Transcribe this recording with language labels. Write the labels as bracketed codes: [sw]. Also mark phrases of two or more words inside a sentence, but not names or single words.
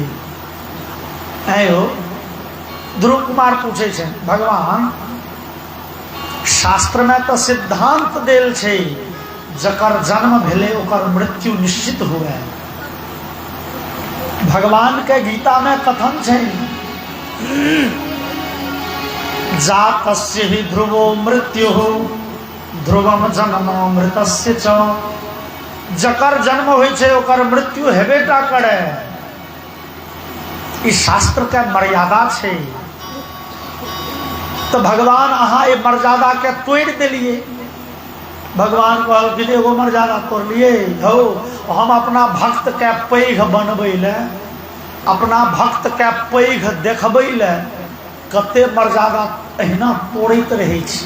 [mai] आयो ध्रुव कुमार पूछे छे भगवान शास्त्र में तो सिद्धांत देल छे जकर जन्म भेले ओकर मृत्यु निश्चित हुए। भगवान के गीता में कथन छे [sa] जातस्य ही ध्रुवो मृत्यु ध्रुवम जन्म मृतस्य च। [mai] जकर जन्म होय छे ओकर मृत्यु हेबेटा करे। ई शास्त्र के मर्यादा छे। तो भगवान अहाँ ए मर्यादा के तोड़ दिलिए। भगवान कहलखिन एगो मर्यादा तोड़ लिए हो, हम अपना भक्त के पैघ बनबै ले, अपना भक्त के पैघ देखबै ले कते मर्यादा अहिना तोड़ैत रहै छी।